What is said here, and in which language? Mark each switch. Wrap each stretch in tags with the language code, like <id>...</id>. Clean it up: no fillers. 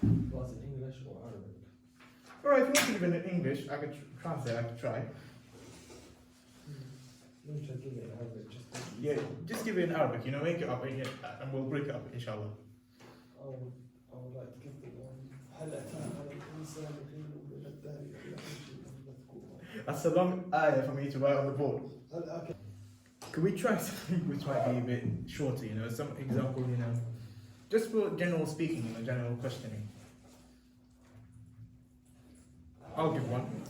<en>Was it English or Arabic? Alright, if you want to give it in English, I could translate, I could try. Let me try to give it in Arabic. Yeah, just give it in Arabic, you know, make it up and we'll break it up, inshallah. I would like to give the one.</en> <ar>هل أتى على الإنسان حين من الدهر لم يكن مذكورا.</ar> <en>That's a long ayah for me to write on the board. Okay. Could we try something which might be a bit shorter, you know, some example, you know, just for general speaking, you know, general questioning. I'll give one.</en>